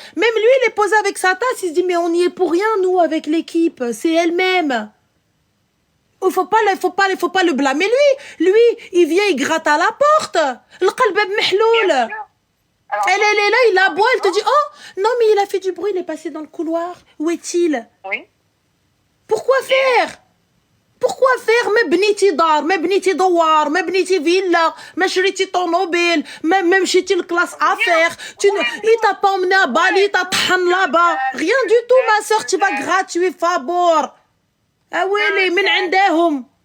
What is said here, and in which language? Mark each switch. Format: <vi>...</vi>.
<fr>Même lui, il est posé avec sa tasse. Il se dit, mais on n'y est pour rien, nous, avec l'équipe. C'est elle-même. Il faut pas le blâmer, lui. Lui, il vient, il gratte à la porte. Le qalbab mahloul. Elle est là, il aboie, elle te dit, oh, non, mais il a fait du bruit, il est passé dans le couloir. Où est-il? Oui. Pourquoi faire? Pourquoi faire?</fr> <ar>ما بنيتي دار، ما بنيتي دوار، ما بنيتي فيلا، ما شريتي طوموبيل، ما مشيتي لكلاس افير.</ar> <fr>Il t'a pas emmené à Bali, t'as طحن là-bas. Rien du tout, ma soeur, tu vas gratuit, فابور. Ah ouais, les</fr> <ar>من عندهم.</ar>